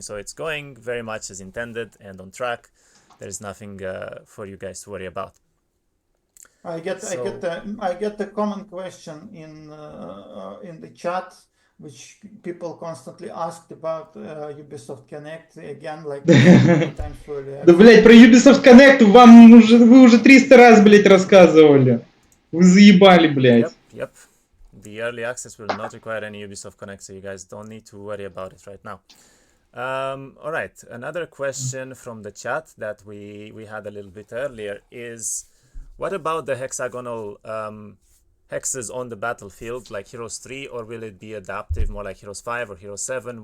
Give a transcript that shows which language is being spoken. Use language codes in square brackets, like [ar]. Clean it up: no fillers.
[en] So it's going very much as intended and on track. There's nothing for you guys to worry about. I get the common question in the chat, which people constantly asked about Ubisoft Connect. Again, like times for the... [ru] Да, блядь, про Ubisoft Connect вы уже 300 раз, блядь, рассказывали. Вы заебали, блядь. [en] Yep. The early access will not require any Ubisoft Connect, so you guys don't need to worry about it right now. All right, another question from the chat that we had a little bit earlier is, what about the hexagonal hexes on the battlefield, like Heroes 3, or will it be adaptive, more like Heroes 5 or Heroes 7?